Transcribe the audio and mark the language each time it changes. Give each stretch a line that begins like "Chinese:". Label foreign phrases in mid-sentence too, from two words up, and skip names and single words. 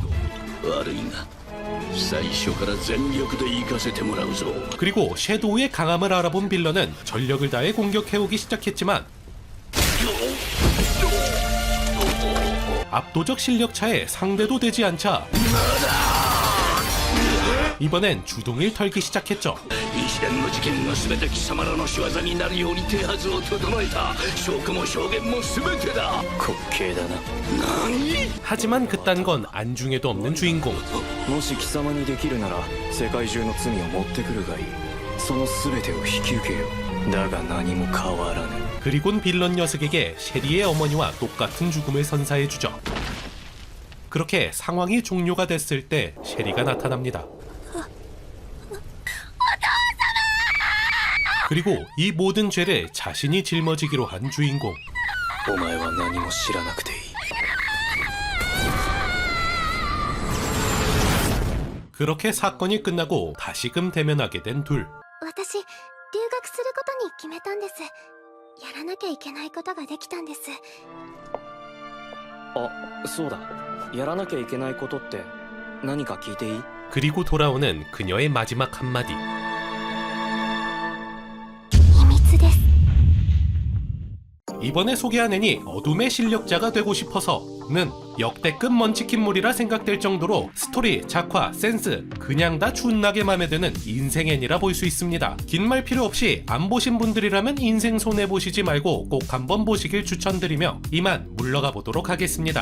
Japanese: 悪いが最初から全力で行かせてもらうぞ。
Korean: 그리고 섀도우의 강함을 알아본 빌런은 전력을 다해 공격해오기 시작했지만 압도적 실력 차에 상대도 되지 않자 이번엔 주둥이를 털기 시작했죠.
Japanese: 一連の事件が全て貴様らの仕業になるように手はずを整えた。証拠も証言も全てだ。滑稽だな。何？
Korean: 하지만 그딴 건 안중에도 없는 주인공.
Japanese: もし貴様にできるなら世界中の罪を持ってくるがいい。その全てを引き受けよ。だが何も変わらぬ。
Korean: 그리곤 빌런 녀석에게 셰리의 어머니와 똑같은 죽음을 선사해주죠. 그렇게 상황이 종료가 됐을 때 셰리가 나타납니다. 그리고 이 모든 죄를 자신이 짊어지기로 한 주인공.
Japanese: お前は何も知らなくていい。
Korean: 그렇게 사건이 끝나고 다시금 대면하게 된 둘.
Japanese: 私留学することに決めたんです。やらなきゃいけないことができたんです。あ、そうだ。やらなきゃいけないことって何か聞いていい？
Korean: 그리고 돌아오는 그녀의 마지막 한마디.
Japanese: 秘密です。
Korean: 이번에 소개한 애니 어둠의 실력자가 되고 싶어서는 역대급 먼치킨물이라 생각될 정도로 스토리, 작화, 센스 그냥 다 준나게 맘에 드는 인생 애니라 볼 수 있습니다. 긴 말 필요 없이 안 보신 분들이라면 인생 손해보시지 말고 꼭 한번 보시길 추천드리며 이만 물러가 보도록 하겠습니다.